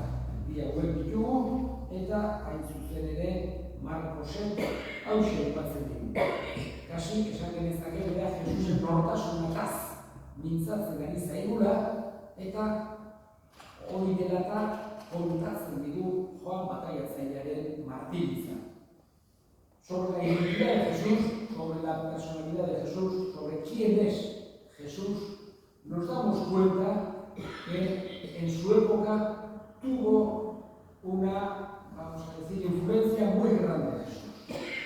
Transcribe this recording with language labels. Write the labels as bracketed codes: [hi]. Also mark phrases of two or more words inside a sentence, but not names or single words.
[eu] Bi hauek ditugu, eta hain zuzen ere Markosen hauxe aipatzen digu. Kasik esan genezake bera Jesusen nortasunataz mintzatzen ari zaigula, eta hori dela eta kontatzen digu Joan bataiatzailearen martiritza. [es] Sobre la identidad de Jesús, sobre la personalidad de Jesús, sobre quién es Jesús, nos damos cuenta que en su época tuvo una, vamos a decir, influencia muy grande de Jesús.